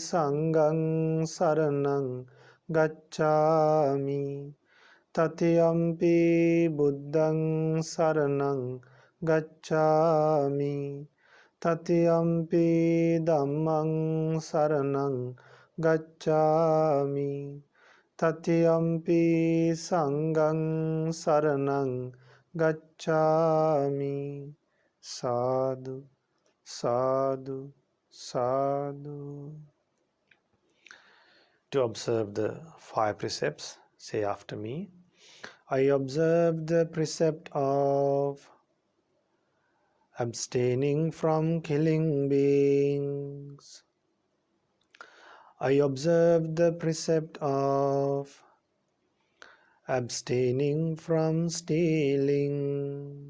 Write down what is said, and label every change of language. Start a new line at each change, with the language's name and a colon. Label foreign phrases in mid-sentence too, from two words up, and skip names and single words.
Pali: Saṅghaṃ saraṇaṃ gacchāmi, Tatiyampi Buddhaṃ saraṇaṃ gacchāmi, Tatiyampi Dhammaṃ saraṇaṃ gacchāmi, Tatiyampi Saṅghaṃ saraṇaṃ gacchāmi. Sadhu, sadhu, sadhu.
English: To observe the 5 precepts, say after me. I observe the precept of abstaining from killing beings. I observe the precept of abstaining from stealing.